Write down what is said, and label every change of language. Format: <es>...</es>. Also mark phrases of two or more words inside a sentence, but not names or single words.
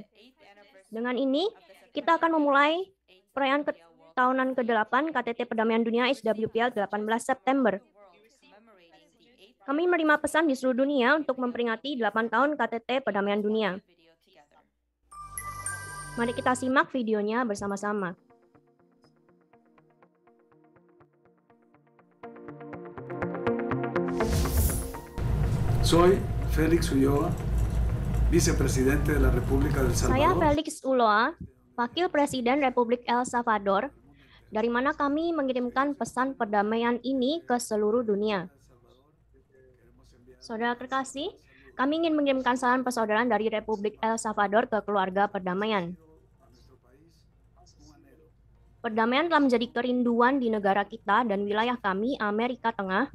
<id>Dengan ini, kita akan memulai perayaan tahunan ke-8 KTT Perdamaian Dunia HWPL 18 September. Kami menerima pesan di seluruh dunia untuk memperingati 8 tahun KTT Perdamaian Dunia. Mari kita simak videonya bersama-sama.</id> <es>Soy Félix Ulloa, vicepresidente de la República del</es> <id>Saya</id> <es>Salvador.</es> <id>Felix Ulloa, Wakil Presiden Republik El Salvador, dari mana kami mengirimkan pesan perdamaian ini ke seluruh dunia. Saudara terkasih, kami ingin mengirimkan salam persaudaraan dari Republik El Salvador ke keluarga perdamaian. Perdamaian telah menjadi kerinduan di negara kita dan wilayah kami, Amerika Tengah.</id>